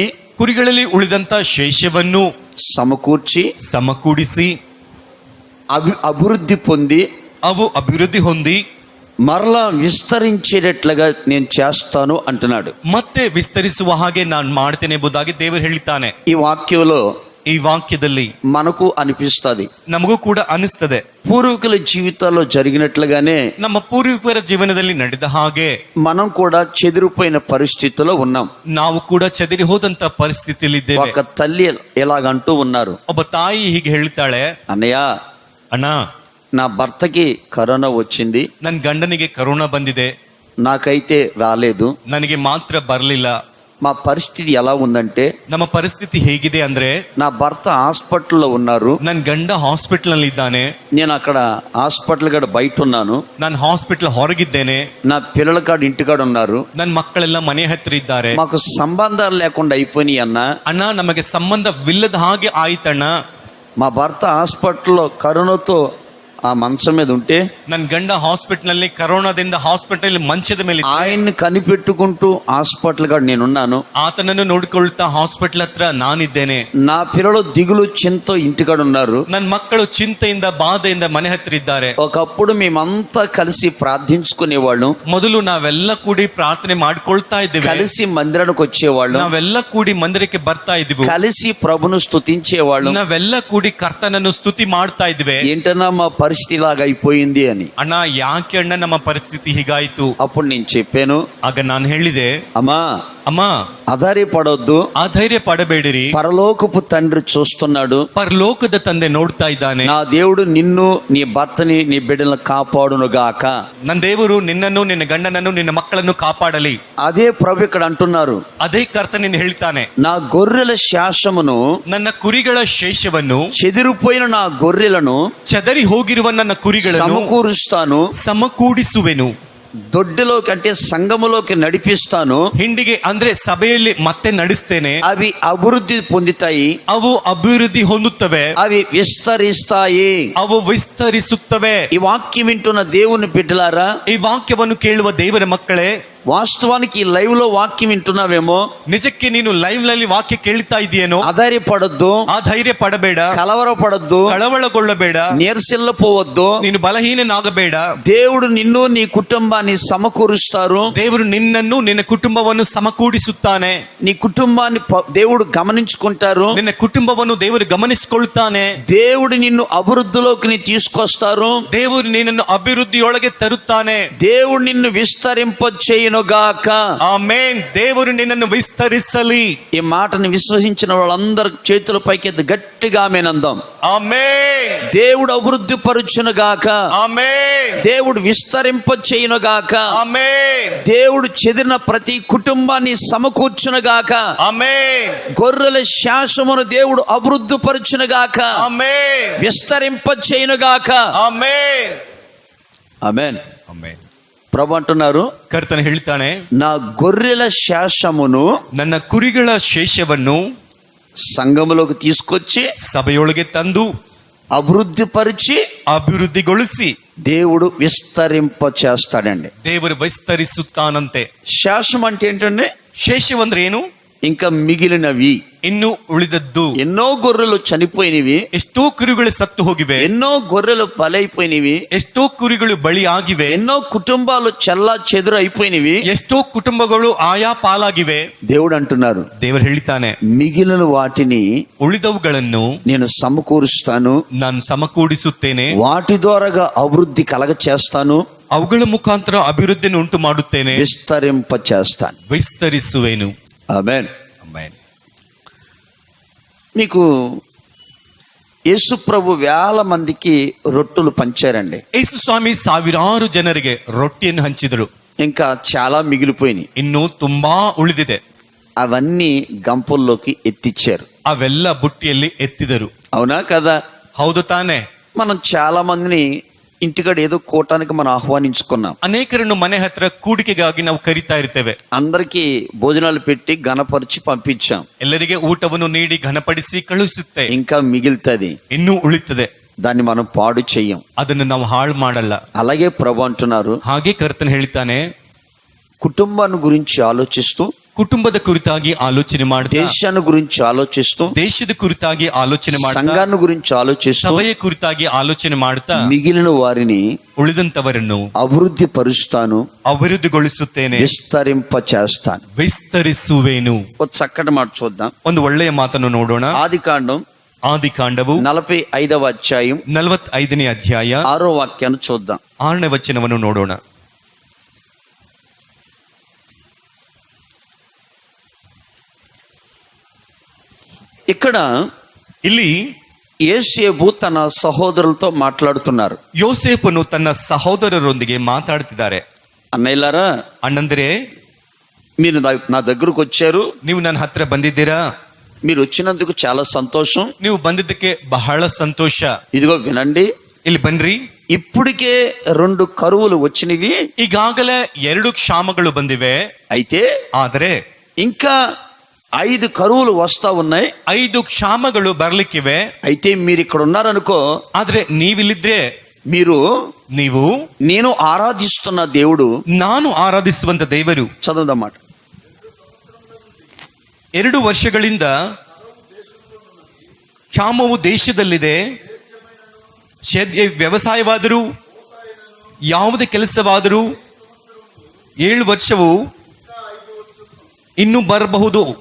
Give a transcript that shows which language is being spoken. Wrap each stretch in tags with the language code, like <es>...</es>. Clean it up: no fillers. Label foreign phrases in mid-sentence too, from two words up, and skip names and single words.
<kn>ಕುರಿಗಳಲ್ಲಿ ಉಳಿದಂತ ಶೇಷವನ್ನು</kn> <te>సమకూర్చి</te> <kn>ಸಮಕೂಡಿಸಿ</kn> <te>అభివృద్ధి పొంది</te> <kn>ಅವು ಅಭಿವೃದ್ಧಿ ಹೊಂದಿ</kn> <te>మరలా విస్తరించేటట్లుగా నేను చేస్తాను అంటున్నాడు.</te> <kn>ಮತ್ತೆ ವಿಸ್ತರಿಸುವ ಹಾಗೆ ನಾನು ಮಾಡ್ತೇನೆ ಎಂಬುದಾಗಿ ದೇವರು ಹೇಳ್ತಾನೆ.</kn> <te>ఈ వాక్యంలో</te> <kn>ಈ ವಾಕ್ಯದಲ್ಲಿ</kn> <te>మనకు అనిపిస్తుంది,</te> <kn>ನಮಗೂ ಕೂಡ ಅನಿಸ್ತದೆ,</kn> <te>పూర్వీకుల జీవితాల్లో జరిగినట్లుగానే</te> <kn>ನಮ್ಮ ಪೂರ್ವಿಕರ ಜೀವನದಲ್ಲಿ ನಡೆದ ಹಾಗೆ</kn> <te>మనం కూడా చెదిరిపోయిన పరిస్థితిలో ఉన్నాం.</te> <kn>ನಾವು ಕೂಡ ಚದರಿ ಹೋದಂತ ಪರಿಸ್ಥಿತಿಯಲ್ಲಿದ್ದೇವೆ.</kn> <te>ఒక తల్లి ఎలాగంటూ ఉన్నారు,</te> <kn>ಒಬ್ಬ ತಾಯಿ ಹೀಗೆ ಹೇಳ್ತಾಳೆ,</kn> <te>అన్నయ్య</te> <kn>ಅಣ್ಣ,</kn> <te>నా భర్తకి కరోనా వచ్చింది,</te> <kn>ನನ್ನ ಗಂಡನಿಗೆ ಕರೋನಾ ಬಂದಿದೆ,</kn> <te>నాకైతే రాలేదు.</te> <kn>ನನಗೆ ಮಾತ್ರ ಬರಲಿಲ್ಲ.</kn> <te>మా పరిస్థితి ఎలా ఉందంటే,</te> <kn>ನಮ್ಮ ಪರಿಸ್ಥಿತಿ ಹೇಗಿದೆ ಅಂದ್ರೆ,</kn> <te>నా భర్త హాస్పిటల్లో ఉన్నారు,</te> <kn>ನನ್ನ ಗಂಡ ಹಾಸ್ಪಿಟಲ್ ನಲ್ಲಿ ಇದ್ದಾನೆ,</kn> <te>నేను అక్కడ హాస్పిటల్ గడ బయట ఉన్నాను,</te> <kn>ನಾನು ಹಾಸ್ಪಿಟಲ್ ಹೊರಗಿದ್ದೇನೆ,</kn> <te>నా పిల్లల కాడ ఇంటికాడ ఉన్నారు,</te> <kn>ನನ್ನ ಮಕ್ಕಳೆಲ್ಲ ಮನೆ ಹತ್ರ ಇದ್ದಾರೆ,</kn> <te>మాకు సంబంధాలు లేకుండా అయిపోయినాయి అన్న.</te> <kn>ಅಣ್ಣ ನಮಗೆ ಸಂಬಂಧವಿಲ್ಲದ ಹಾಗೆ ಆಯ್ತಣ್ಣ.</kn> <te>మా భర్త హాస్పిటల్లో కరోనాతో ఆ మంచం మీద ఉంటే,</te> <kn>ನನ್ನ ಗಂಡ ಹಾಸ್ಪಿಟಲ್ ನಲ್ಲಿ ಕರೋನಾದಿಂದ ಹಾಸ್ಪಿಟಲ್ ಮಂಚದ ಮೇಲೆ ಇದ್ದ.</kn> <te>ఆయన్ని కనిపెట్టుకుంటూ హాస్పిటల్ కాడ నేనున్నాను,</te> <kn>ಆತನನ್ನು ನೋಡಿಕೊಳ್ತಾ ಹಾಸ್ಪಿಟಲ್ ಹತ್ರ ನಾನಿದ್ದೇನೆ.</kn> <te>నా పిల్లలు దిగులు చింతో ఇంటికాడ ఉన్నారు.</te> <kn>ನನ್ನ ಮಕ್ಕಳು ಚಿಂತೆಯಿಂದ ಬಾಧೆಯಿಂದ ಮನೆ ಹತ್ರ ಇದ್ದಾರೆ.</kn> <te>ఒకప్పుడు మేమంతా కలిసి ప్రార్థించుకునేవాళ్ళం,</te> <kn>ಮೊದಲು ನಾವೆಲ್ಲ ಕೂಡಿ ಪ್ರಾರ್ಥನೆ ಮಾಡ್ಕೊಳ್ತಾ ಇದ್ದೇವೆ,</kn> <te>కలిసి మందిరానికి వచ్చేవాళ్ళం,</te> <kn>ನಾವೆಲ್ಲ ಕೂಡಿ ಮಂದಿರಕ್ಕೆ ಬರ್ತಾ ಇದ್ವಿ,</kn> <te>కలిసి ప్రభును స్తుతించేవాళ్ళం.</te> <kn>ನಾವೆಲ್ಲ ಕೂಡಿ ಕರ್ತನನ್ನು ಸ್ತುತಿ ಮಾಡ್ತಾ ಇದ್ವಿ.</kn> <te>ఏంటన్నా మా పరిస్థితి ఇలాగ అయిపోయింది అని.</te> <kn>ಅಣ್ಣ, ಯಾಕೆ ಅಣ್ಣ ನಮ್ಮ ಪರಿಸ್ಥಿತಿ ಹೀಗಾಯ್ತು?</kn> <te>అప్పుడు నేను చెప్పాను,</te> <kn>ಆಗ ನಾನು ಹೇಳಿದೆ,</kn> <te>అమ్మా</te> <kn>ಅಮ್ಮ,</kn> <te>ఆధారపడొద్దు,</te> <kn>ಆ ಧೈರ್ಯ ಪಡಬೇಡಿರಿ,</kn> <te>పరలోకపు తండ్రి చూస్తున్నాడు,</te> <kn>ಪರಲೋಕದ ತಂದೆ ನೋಡ್ತಾ ಇದ್ದಾನೆ.</kn> <te>నా దేవుడు నిన్ను, నీ భర్తని, నీ బిడ్డలను కాపాడును గాక.</te> <kn>ನನ್ನ ದೇವರು ನಿನ್ನನ್ನು, ನಿನ್ನ ಗಂಡನನ್ನು, ನಿನ್ನ ಮಕ್ಕಳನ್ನು ಕಾಪಾಡಲಿ.</kn> <te>అదే ప్రభు ఇక్కడ అంటున్నారు,</te> <kn>ಅದೇ ಕರ್ತನಿನ್ನು ಹೇಳ್ತಾನೆ,</kn> <te>నా గొర్రెల శాసమును,</te> <kn>ನನ್ನ ಕುರಿಗಳ ಶೇಷವನ್ನು,</kn> <te>చెదిరిపోయిన నా గొర్రెలను</te> <kn>ಚದರಿ ಹೋಗಿರುವ ನನ್ನ ಕುರಿಗಳನ್ನು</kn> <te>సమకూరుస్తాను,</te> <kn>ಸಮಕೂಡಿಸುವೆನು,</kn> <te>దొడ్డిలోకి అంటే సంఘములోకి నడిపిస్తాను,</te> <kn>ಹಿಂಡಿಗೆ ಅಂದ್ರೆ ಸಭೆಯಲ್ಲಿ ಮತ್ತೆ ನಡೆಸ್ತೇನೆ,</kn> <te>అవి అభివృద్ధి పొందుతాయి,</te> <kn>ಅವು ಅಭಿವೃದ್ಧಿ ಹೊಂದುತ್ತವೆ,</kn> <te>అవి విస్తరిస్తాయి.</te> <kn>ಅವು ವಿಸ್ತರಿಸುತ್ತವೆ.</kn> <te>ఈ వాక్యం వింటున్న దేవుని బిడ్డలారా,</te> <kn>ಈ ವಾಕ್ಯವನ್ನು ಕೇಳುವ ದೇವರ ಮಕ್ಕಳೇ,</kn> <te>వాస్తవానికి ఈ లైవ్ లో వాక్యం వింటున్నావేమో,</te> <kn>ನಿಜಕ್ಕೆ ನೀನು ಲೈವ್ ನಲ್ಲಿ ವಾಕ್ಯ ಕೇಳ್ತಾ ಇದೆಯೇನೋ,</kn> <te>ఆధారపడొద్దు,</te> <kn>ಆ ಧೈರ್ಯ ಪಡಬೇಡ,</kn> <te>కలవరపడొద్దు,</te> <kn>ಕಳವಳಗೊಳ್ಳಬೇಡ,</kn> <te>నీరసిల్లపోవద్దు,</te> <kn>ನೀನು ಬಲಹೀನನಾಗಬೇಡ.</kn> <te>దేవుడు నిన్ను, నీ కుటుంబాన్ని సమకూరుస్తారు.</te> <kn>ದೇವರು నిన్నನ್ನು, ನಿನ್ನ ಕುಟುಂಬವನ್ನು ಸಮಕೂಡಿಸುತ್ತಾನೆ.</kn> <te>నీ కుటుంబాన్ని దేవుడు గమనించుకుంటారు.</te> <kn>ನಿನ್ನ ಕುಟುಂಬವನ್ನು ದೇವರು ಗಮನಿಸಿಕೊಳ್ತಾನೆ.</kn> <te>దేవుడు నిన్ను అభివృద్ధిలోకి తీసుకొస్తారు.</te> <kn>ದೇವರು ನಿನ್ನನ್ನು ಅಭಿವೃದ್ಧಿಯೊಳಗೆ ತರುತ್ತಾನೆ.</kn> <te>దేవుడు నిన్ను విస్తరింప చేయునుగాక.</te> <kn>ಆಮೆನ್. ದೇವರು ನಿನ್ನನ್ನು ವಿಸ್ತರಿಸಲಿ.</kn> <te>ఈ మాటను విశ్వసించిన వాళ్ళందరూ చేతుల పైకెత్తి గట్టిగా ఆమేనందాం.</te> <kn>ಆಮೆನ್.</kn> <te>దేవుడు అభివృద్ధి పరుచునుగాక.</te> <kn>ಆಮೆನ್.</kn> <te>దేవుడు విస్తరింప చేయునుగాక.</te> <kn>ಆಮೆನ್.</kn> <te>దేవుడు చెదిరిన ప్రతి కుటుంబాన్ని సమకూర్చునుగాక.</te> <kn>ಆಮೆನ್.</kn> <te>గొర్రెల శాసమును దేవుడు అభివృద్ధి పరుచునుగాక.</te> <kn>ಆಮೆನ್.</kn> <te>విస్తరింప చేయునుగాక.</te> <kn>ಆಮೆನ್.</kn> <te>ఆమేన్.</te> <kn>ಆಮೆನ್.</kn> <te>ప్రభు అంటున్నారు,</te> <kn>ಕರ್ತನ ಹೇಳ್ತಾನೆ,</kn> <te>నా గొర్రెల శాసమును</te> <kn>ನನ್ನ ಕುರಿಗಳ ಶೇಷವನ್ನು</kn> <te>సంఘములోకి తీసుకొచ్చి</te> <kn>ಸಭೆಯೊಳಗೆ ತಂದು</kn> <te>అభివృద్ధి పరిచి</te> <kn>ಅಭಿವೃದ್ಧಿಗೊಳಿಸಿ</kn> <te>దేవుడు విస్తరింప చేస్తాడండి.</te> <kn>ದೇವರು ವಿಸ್ತರಿಸುತ್ತಾನಂತೆ.</kn> <te>శాసం అంటే ఏంటండి?</te> <kn>ಶೇಷವಂದ್ರೆ ಏನು?</kn> <te>ఇంకా మిగిలినవి.</te> <kn>ಇನ್ನು ಉಳಿದದ್ದು.</kn> <te>ఎన్నో గొర్రెలు చనిపోయినవి,</te> <kn>ಎಷ್ಟೋ ಕುರಿಗಳು ಸತ್ತು ಹೋಗಿವೆ,</kn> <te>ఎన్నో గొర్రెలు బలైపోయినవి,</te> <kn>ಎಷ್ಟೋ ಕುರಿಗಳು ಬಳಿ ಆಗಿವೆ,</kn> <te>ఎన్నో కుటుంబాలు చెల్లా చెదురు అయిపోయినవి.</te> <kn>ಎಷ್ಟೋ ಕುಟುಂಬಗಳು ಆಯಾ ಪಾಲಾಗಿವೆ.</kn> <te>దేవుడు అంటున్నారు,</te> <kn>ದೇವರು ಹೇಳಿತಾನೆ,</kn> <te>మిగిలిన వాటిని</te> <kn>ಉಳಿದವುಗಳನ್ನು</kn> <te>నేను సమకూరుస్తాను,</te> <kn>ನಾನು ಸಮಕೂಡಿಸುತ್ತೇನೆ,</kn> <te>వాటి ద్వారాగా అభివృద్ధి కలగ చేస్తాను,</te> <kn>ಅವುಗಳ ಮುಖಾಂತರ ಅಭಿವೃದ್ಧಿಯನ್ನು ಉಂಟು ಮಾಡುತ್ತೇನೆ,</kn> <te>విస్తరింప చేస్తాను.</te> <kn>ವಿಸ್ತರಿಸುವೆನು.</kn> <te>ఆమేన్.</te> <kn>ಆಮೆನ್.</kn> <te>మీకు యేసు ప్రభు వేల మందికి రొట్టెలు పంచారండి.</te> <kn>ಯೇಸು ಸ್ವಾಮಿ ಸಾವಿರಾರು ಜನರಿಗೆ ರೊಟ್ಟಿಯನ್ನು ಹಂಚಿದರು.</kn> <te>ఇంకా చాలా మిగిలిపోయినాయి.</te> <kn>ಇನ್ನು ತುಂಬಾ ಉಳಿದಿದೆ.</kn> <te>అవన్నీ గంపల్లోకి ఎత్తిచ్చారు.</te> <kn>ಅವೆಲ್ಲ ಬುಟ್ಟಿಯಲ್ಲಿ ಎತ್ತಿದರು.</kn> <te>అవునా కదా?</te> <kn>ಹೌದು ತಾನೆ.</kn> <te>మనం చాలా మందిని ఇంటికాడ ఏదో కూటానికి మనం ఆహ్వానించుకున్నాం.</te> <kn>ಅನೇಕರನ್ನು ಮನೆ ಹತ್ರ ಕೂಡಿಕೆಗಾಗಿ ನಾವು ಕರಿತಾ ಇರ್ತೇವೆ.</kn> <te>అందరికి భోజనాలు పెట్టి ఘనపరిచి పంపించాం.</te> <kn>ಎಲ್ಲರಿಗೆ ಊಟವನ್ನು ನೀಡಿ ಘನಪಡಿಸಿ ಕಳುಹಿಸುತ್ತೆ.</kn> <te>ఇంకా మిగులుతుంది,</te> <kn>ಇನ್ನೂ ಉಳಿತದೆ.</kn> <te>దాన్ని మనం పాడు చెయ్యం.</te> <kn>ಅದನ್ನು ನಾವು ಹಾಳು ಮಾಡಲ್ಲ.</kn> <te>అలాగే ప్రభు అంటున్నారు,</te> <kn>ಹಾಗೆ ಕರ್ತನ ಹೇಳ್ತಾನೆ,</kn> <te>కుటుంబాన్ని గురించి ఆలోచిస్తూ,</te> <kn>ಕುಟುಂಬದ ಕುರಿತಾಗಿ ಆಲೋಚನೆ ಮಾಡ್ತಾ,</kn> <te>దేశాన్ని గురించి ఆలోచిస్తూ,</te> <kn>ದೇಶದ ಕುರಿತಾಗಿ ಆಲೋಚನೆ ಮಾಡ್ತಾ,</kn> <te>సంఘాన్ని గురించి ఆలోచిస్తూ,</te> <kn>ಸಭೆಯ ಕುರಿತಾಗಿ ಆಲೋಚನೆ ಮಾಡ್ತಾ,</kn> <te>మిగిలిన వారిని</te> <kn>ಉಳಿದಂತವರನ್ನು</kn> <te>అభివృద్ధి పరుస్తాను,</te> <kn>ಅಭಿವೃದ್ಧಿಗೊಳಿಸುತ್ತೇನೆ,</kn> <te>విస్తరింప చేస్తాను.</te> <kn>ವಿಸ್ತರಿಸುವೆನು.</kn> <te>ఒక చక్కటి మాట చూద్దాం.</te> <kn>ಒಂದು ಒಳ್ಳೆಯ ಮಾತನ್ನು ನೋಡೋಣ.</kn> <te>ఆదికాండం</te> <kn>ಆದಿಕಾಂಡವು</kn> <te>45వ అధ్యాయం</te> <kn>45ನೇ ಅಧ್ಯಾಯ</kn> <te>6వ వాక్యాన్ని చూద్దాం.</te> <kn>6ನೇ ವಚನವನ್ನು ನೋಡೋಣ.</kn> <te>ఇక్కడ</te> <kn>ಇಲ್ಲಿ</kn> <te>యోసేపు తన సహోదరులతో మాట్లాడుతున్నారు.</te> <kn>ಯೋಸೇಫನು ತನ್ನ ಸಹೋದರರೊಂದಿಗೆ ಮಾತಾಡ್ತಿದ್ದಾರೆ.</kn> <te>అన్నయ్యలారా,</te> <kn>ಅಣ್ಣಂದ್ರೆ,</kn> <te>మీరు నా దగ్గరకు వచ్చారు,</te> <kn>ನೀವು ನನ್ನ ಹತ್ರ ಬಂದಿದ್ದೀರಾ,</kn> <te>మీరు వచ్చినందుకు చాలా సంతోషం,</te> <kn>ನೀವು ಬಂದಿದ್ದಕ್ಕೆ ಬಹಳ ಸಂತೋಷ.</kn> <te>ఇదిగో వినండి,</te> <kn>ಇಲ್ಲಿ ಬನ್ರಿ.</kn> <te>ఇప్పటికే 2 కరువులు వచ్చినవి,</te> <kn>ಈಗಾಗಲೇ 2 ಕ್ಷಾಮಗಳು ಬಂದಿವೆ.</kn> <te>అయితే</te> <kn>ಆದರೆ</kn> <te>ఇంకా 5 కరువులు వస్తా ఉన్నాయి.</te> <kn>5 ಕ್ಷಾಮಗಳು ಬರ್ಲಿಕ್ಕಿವೆ.</kn> <te>అయితే మీరు ఇక్కడ ఉన్నారనుకో,</te> <kn>ಆದ್ರೆ ನೀವಿಲ್ಲಿದ್ರೆ,</kn> <te>ನೀವು నేను ఆరాధిస్తున్న దేవుడు,</te> <kn>ನಾನು ಆರಾಧಿಸುವಂತ ದೇವರು,</kn> <te>చదువుదన్నమాట,</te> <kn>2 ವರ್ಷಗಳಿಂದ ಕ್ಷಾಮವು ದೇಶದಲ್ಲಿದೆ. ವ್ಯವಸಾಯವಾದರೂ ಯಾವುದೇ ಕೆಲಸವಾದರೂ 7 ವರ್ಷವು ಇನ್ನು ಬರಬಹುದು.</kn>